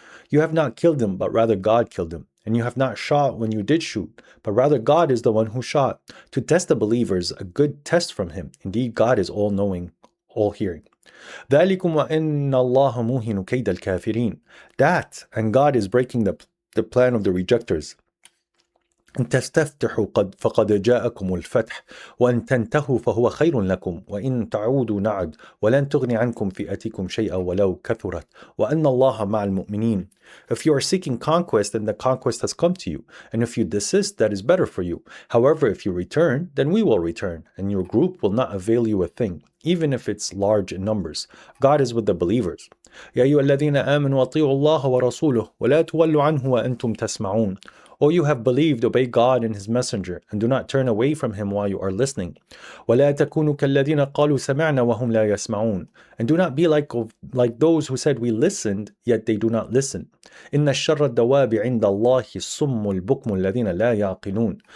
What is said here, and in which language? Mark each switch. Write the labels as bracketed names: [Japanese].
[English] You have not killed him, but rather God killed him. And you have not shot when you did shoot, but rather God is the one who shot. To test the believers, a good test from him. Indeed, God is all-knowing, all-hearing. [Arabic] ذَلِكُمْ وَإِنَّ اللَّهَ مُوهِنُ كَيْدَ الْكَافِرِينَ. [English] That, and God is breaking the plan of the rejectors. [Arabic] إن تستفتحوا فقد جاءكم الفتح وإن تنتهوا فهو خير لكم وإن تعودوا نعد ولن تغني عنكم فئتكم شيئا ولو كثرت وأن الله مع المؤمنين. [English] If you are seeking conquest, then the conquest has come to you, and if you desist, that is better for you. However, if you return, then we will return, and your group will not avail you a thing, even if it's large in numbers. God is with the believers. [Arabic] يا أيها الذين آمنوا أطيعوا الله ورسوله ولا تولوا عنه وأنتم تسمعون. [English] O you have believed, obey God and His Messenger, and do not turn away from Him while you are listening. [Arabic] وَلَا تَكُونُوا كَالَّذِينَ قَالُوا سَمِعْنَا وَهُمْ لَا يَسْمَعُونَ. [English] And do not be like those who said we listened, yet they do not listen. [Arabic] إِنَّ الشَّرَّ الدَّوَابِ عِنْدَ اللَّهِ الصُّمُّ الْبُكْمُ الَّذِينَ لَا يَعْقِلُونَ.